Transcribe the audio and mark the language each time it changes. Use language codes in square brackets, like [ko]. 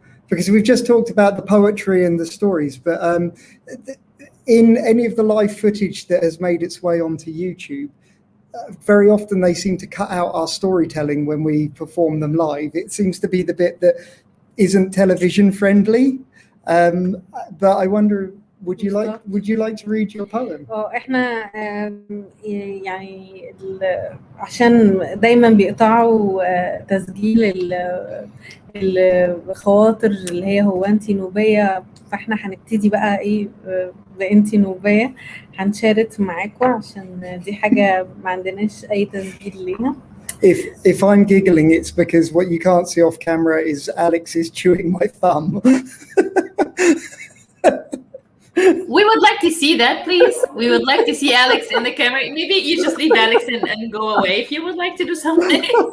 [en] Because we've just talked about the poetry and the stories, but in any of the live footage that has made its way onto YouTube, very often they seem to cut out our storytelling when we perform them live. It seems to be the bit that isn't television friendly. But I wonder, would you like to read your poem? [ar] احنا يعني عشان دايما بيقطعوا تسجيل الخواطر اللي هي هو انتي نوبية، فاحنا هنبتدي بقى ايه بانتي نوبية، هنشارك معاكم عشان دي حاجة ما عندناش اي تسجيل ليها. [en] If I'm giggling, it's because what you can't see off camera is Alex is chewing my thumb. We would like to see that, please. We would like to see Alex in the camera. Maybe you just leave Alex and go away if you would like to do something.